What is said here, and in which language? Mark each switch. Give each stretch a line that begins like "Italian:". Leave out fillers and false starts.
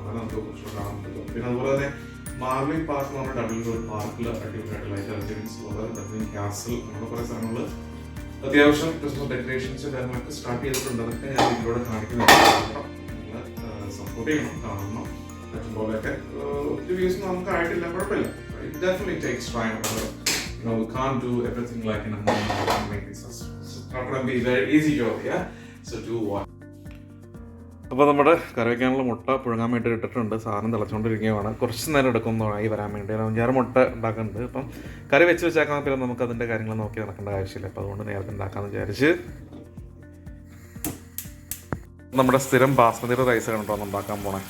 Malayalam: എന്നാലും നമുക്ക് കുറച്ചുകൂടെ കാണാൻ പറ്റും. പിന്നെ അതുപോലെ തന്നെ മാർലി പാർക്ക് എന്ന് പറഞ്ഞ ഡബ്ലിൻ ഒരു പാർക്കിൽ അടിപൊളിയായിട്ട് ലൈറ്റ് അറേഞ്ച്മെന്റ്സ് ഉള്ളത്. ഡബ്ലിൻ കാസിൽ അങ്ങനെ കുറേ സ്ഥലങ്ങൾ അത്യാവശ്യം ക്രിസ്മസ് ഡെക്കറേഷൻസ് കാര്യങ്ങളൊക്കെ സ്റ്റാർട്ട് ചെയ്തിട്ടുണ്ട്. അതൊക്കെ ഞാൻ ഇതിലൂടെ കാണിക്കുന്നുണ്ട്. നിങ്ങൾ സപ്പോർട്ട് ചെയ്യണം, കാണണം. പോലെയൊക്കെ ഒത്തിരി വ്യൂസ് നമുക്ക് ആയിട്ടില്ല, കുഴപ്പമില്ല.
English: It definitely takes time. We can't do everything like in a moment. It's not going to be a very easy job, yeah? So do what?
Malayalam: അപ്പോൾ നമ്മുടെ കറി വയ്ക്കാനുള്ള മുട്ട പുഴുങ്ങാൻ വേണ്ടി ഇട്ടിട്ടുണ്ട്. സാധനം തിളച്ചുകൊണ്ടിരിക്കുകയാണ്. കുറച്ച് നേരം എടുക്കുന്നതായി വരാൻ വേണ്ടി 5-6 മുട്ട ഉണ്ടാക്കുന്നുണ്ട്. അപ്പം കറി വെച്ച് വെച്ചേക്കാൻ പിന്നെ നമുക്ക് അതിൻ്റെ കാര്യങ്ങൾ നോക്കി നടക്കേണ്ട ആവശ്യമില്ല. അപ്പോൾ അതുകൊണ്ട് നേരത്തെ ഉണ്ടാക്കാമെന്ന് വിചാരിച്ച് നമ്മുടെ സ്ഥിരം ബാസ്മതിയുടെ റൈസ് കണ്ടോ ഉണ്ടാക്കാൻ പോണേ.